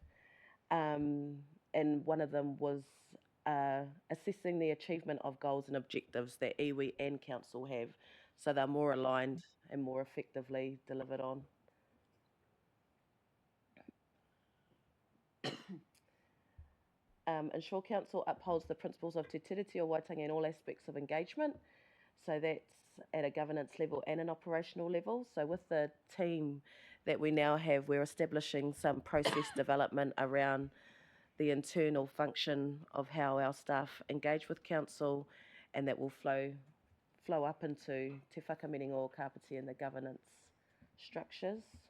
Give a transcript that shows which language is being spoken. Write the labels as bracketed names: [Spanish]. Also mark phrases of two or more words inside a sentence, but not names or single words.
[English] And one of them was assessing the achievement of goals and objectives that iwi and council have, so they're more aligned and more effectively delivered on. Ensure council upholds the principles of te tiriti o Waitangi in all aspects of engagement. So that's at a governance level and an operational level. So with the team that we now have, we're establishing some process development around the internal function of how our staff engage with council, and that will flow up into Te Whakaminenga o Kapiti and the governance structures.